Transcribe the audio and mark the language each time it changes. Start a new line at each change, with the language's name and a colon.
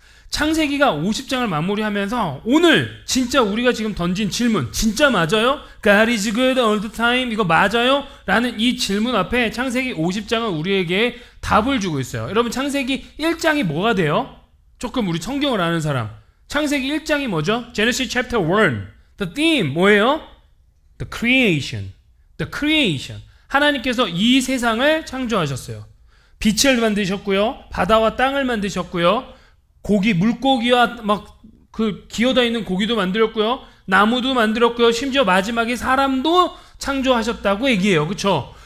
Korean: 창세기가 50장을 마무리하면서 오늘 진짜 우리가 지금 던진 질문 진짜 맞아요?
English: God is good all the time
Korean: 이거 맞아요? 라는 이 질문 앞에 창세기 50장은 우리에게 답을 주고 있어요. 여러분 창세기 1장이 뭐가 돼요? 조금 우리 성경을 아는 사람 창세기 1장이 뭐죠?
English: Genesis chapter 1 The theme
Korean: 뭐예요?
English: The creation The creation
Korean: 하나님께서 이 세상을 창조하셨어요. 빛을 만드셨고요. 바다와 땅을 만드셨고요. 물고기와 막 그 기어다니는 고기도 만들었고요. 나무도 만들었고요. 심지어 마지막에 사람도 창조하셨다고 얘기해요. 그렇죠?